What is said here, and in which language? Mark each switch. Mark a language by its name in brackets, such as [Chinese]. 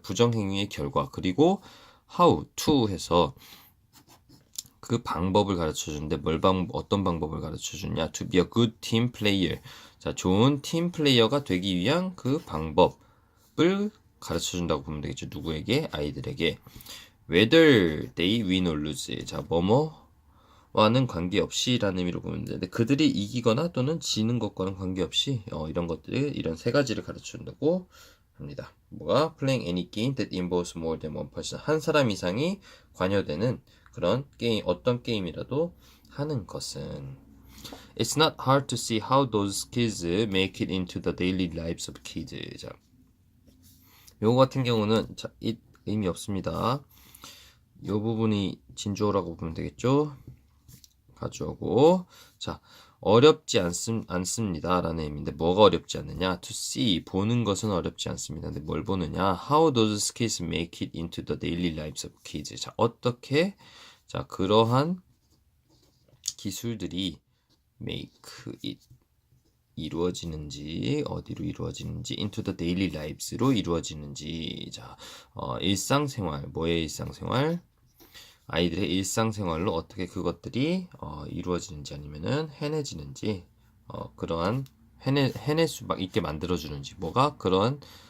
[Korean] 부정행위의 결과 그리고 [English] how to [Korean] 해서 그 방법을 가르쳐 주는데 어떤 방법을 가르쳐 주냐? [English] To be a good team player. [Korean] 자, 좋은 팀 플레이어가 되기 위한 그 방법을 가르쳐 준다고 보면 되겠죠. 누구에게? 아이들에게. [English] Whether they win or lose. [Korean] 자, 뭐뭐와는 관계없이 라는 의미로 보면 되는데 그들이 이기거나 또는 지는 것과는 관계없이 이런 것들을 이런 세 가지를 가르쳐 준다고 합니다. 뭐가? [English] Playing any game that involves more than one person. [Korean] 한 사람 이상이 관여되는 그런 게임, 어떤 게임이라도 하는 것은 [English] It's not hard to see how those kids make it into the daily lives of kids. [Korean] 자, 요거 같은 경우는 자, 의미 없습니다. 요 부분이 진주어라고 보면 되겠죠. 가져오고 자 어렵지 않습니다 라는 의미인데 뭐가 어렵지 않느냐 [English] to see [Korean] 보는 것은 어렵지 않습니다. 근데 뭘 보느냐 [English] how those kids make it into the daily lives of kids. [Korean] 자 어떻게 자 그러한 기술들이 [English] make it [Korean] 이루어지는지 어디로 이루어지는지 [English] into the daily lives [Korean] 로 이루어지는지 자 일상생활 뭐의 일상생활 아이들의 일상생활로 어떻게 그것들이 이루어지는지 아니면은 해내지는지 그러한 해낼 수 있게 만들어주는지 뭐가 그런